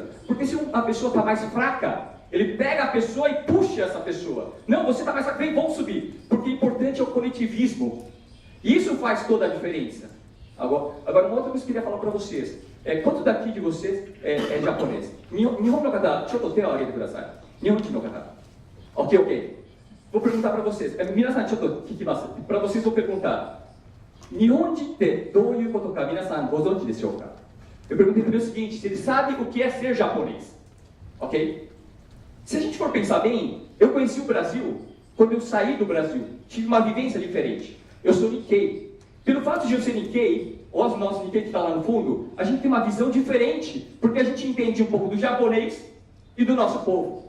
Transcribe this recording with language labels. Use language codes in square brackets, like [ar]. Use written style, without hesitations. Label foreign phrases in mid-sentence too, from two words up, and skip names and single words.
[pt] Porque se a pessoa está mais fraca, ele pega a pessoa e puxa essa pessoa. Não, você está mais fraca, vem, vamos subir. Porque o importante é o coletivismo. E isso faz toda a diferença. Agora uma outra coisa que eu queria falar para vocês. Quanto daqui de vocês é japonês? [ja] 日本の方、ちょっと手を挙げてください。日本の方. [pt] Ok. Vou perguntar para vocês. [ja] 皆さん、ちょっと聞きます. [pt] Para vocês vou perguntar. [ja] 日本人ってどういうことか皆さんご存知でしょうか? [pt] Eu perguntei para ele o seguinte, se ele sabe o que é ser japonês. Ok? Se a gente for pensar bem, eu conheci o Brasil quando eu saí do Brasil. Tive uma vivência diferente. Eu sou Nikkei. Pelo fato de eu ser Nikkei, os nossos Nikkei que está lá no fundo, a gente tem uma visão diferente, porque a gente entende um pouco do japonês e do nosso povo.